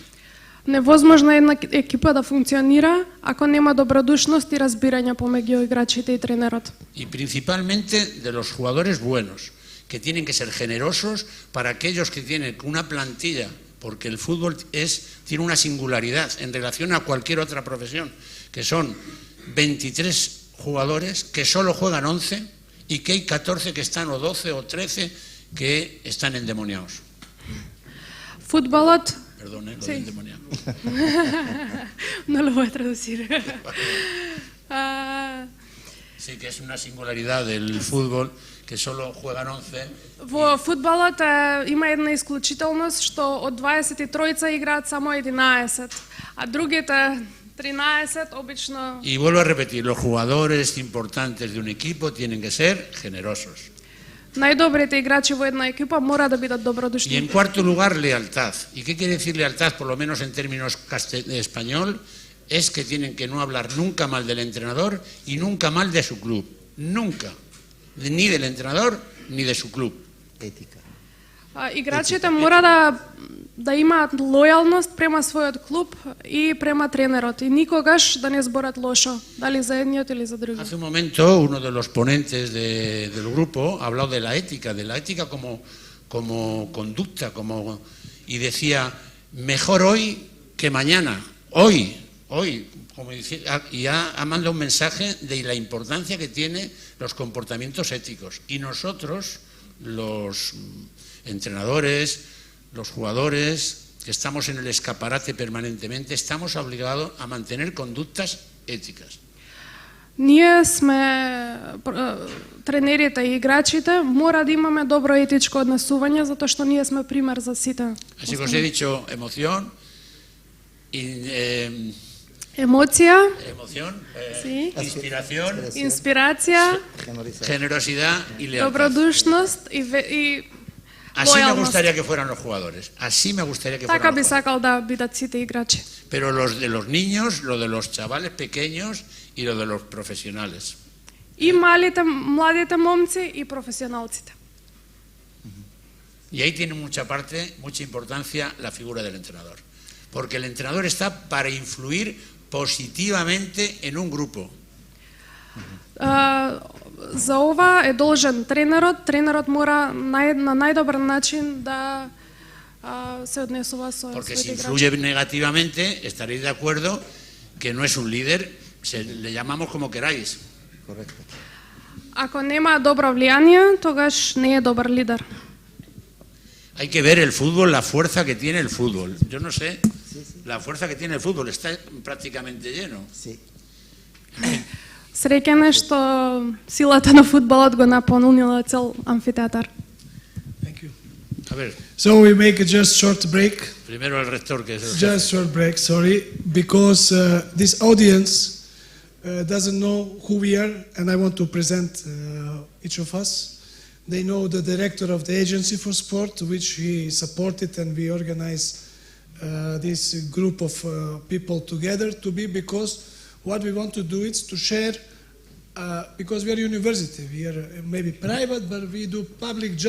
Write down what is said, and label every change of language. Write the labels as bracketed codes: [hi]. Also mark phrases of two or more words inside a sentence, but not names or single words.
[mk] Невозможно е една екипа да функционира ако нема добродушност и разбирање помеѓу играчите и тренерот. [es] Y principalmente de los jugadores buenos, que tienen que ser generosos para aquellos que tienen una plantilla, porque el fútbol tiene una singularidad en relación a cualquier otra profesión, que son 23 jugadores que solo juegan 11 y que hay 14 que están, o 12 o 13 que están endemoniados. [mk] Футболот... [es] Perdón, lo sí. de endemoniado. No lo voy a traducir. Sí, que es una singularidad del fútbol, que solo juegan 11. [mk] Во фудбалот има една исклучителност што од 23 играат само 11, а другите 13 обично. [es] Y vuelvo a repetir, los jugadores importantes de un equipo tienen que ser generosos. [mk] Најдобрите играчи во една екипа мора да бидат [es] Y [mk] добродушни. [es] en cuarto lugar, lealtad. ¿Y qué quiere decir lealtad, por lo menos en términos español? Es que tienen que no hablar nunca mal del entrenador y nunca mal de su club. Nunca. Ni del entrenador ni de su club. [mk] Играчите мора да имаат лојалност према својот клуб и према тренерот и никогаш да не зборат лошо, дали за едниот или за другиот. [es] Hace un momento uno de los ponentes del grupo ha hablado de la ética como conducta, y decía, mejor hoy que mañana. Hoy, como decía, y ha mandado un mensaje de la importancia que tienen los comportamientos éticos. Y nosotros, los entrenadores, los jugadores, que estamos en el escaparate permanentemente, estamos obligados a mantener conductas éticas. [mk] Ние сме тренерите и играчите, мора да имаме добро етичко однесување затоа што ние сме пример за сите. [es] Así que os he dicho emoción, [mk] Емоција, [es] sí, [mk] инспирација, [es] generosidad y lealtad. [mk] добродушност и [es] Así me gustaría que fueran los jugadores. Así me gustaría que fueran [mk] Така [es] los [mk] би [es] jugadores. [mk] сакал да бидат сите играчи. [es] Pero los de los niños, lo de los chavales pequeños y lo de los profesionales. [mk] И малите, младите момци и професионалците. [es] Y ahí tiene mucha importancia la figura del entrenador. Porque el entrenador está para influir positivamente en un grupo. [mk] За ова е должен тренерот. Тренерот мора на најдобар начин да се однесува со [es] Porque [mk] своите [es] si [mk] играчи. [es] influye negativamente, estaréis de acuerdo que no es un líder, le llamamos como queráis. Correcto. [mk] Ако нема добро влијание, тогаш не е добар лидер. [es] Hay que ver el fútbol, la fuerza que tiene el fútbol. Yo no sé, la fuerza que tiene el fútbol está prácticamente lleno. Sí. [mk] Среќен е што силата на фудбалот го наполнила цел амфитеатар. [es] A ver, [en] So we make a just short break. [es] primero el rector que es el [en] Just short break, sorry, because this audience doesn't know who we are, and I want to present each of us. They know the director of the Agency for Sport, which he supported, and we organize this group of people together to be, because what we want to do is to share, because we are university, we are maybe private, but we do public job.